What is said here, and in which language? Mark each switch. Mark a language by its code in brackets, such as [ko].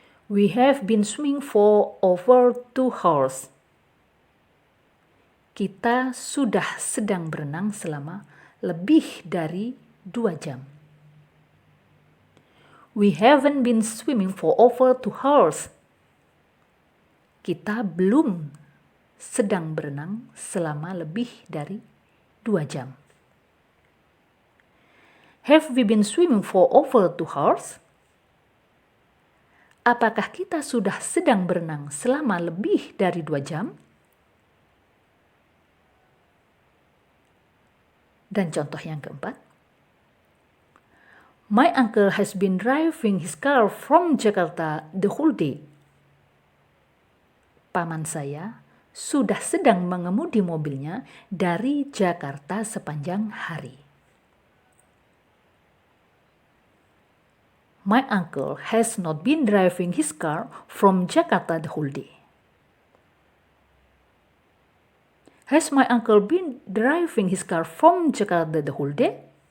[en] We have been swimming for over 2 hours. [id] Kita sudah sedang berenang selama lebih dari 2 jam. [en] We haven't been swimming for over 2 hours. [id] Kita belum sedang berenang selama lebih dari 2 jam. [en] Have we been swimming for over 2 hours? [id] Apakah kita sudah sedang berenang selama lebih dari 2 jam? Dan contoh yang keempat. [en] My uncle has been driving his car from Jakarta the whole day. [id] Paman saya sudah sedang mengemudi mobilnya dari Jakarta sepanjang hari. [en] My uncle has not been driving his car from Jakarta the whole day. Has my uncle been driving his car from Jakarta the whole day?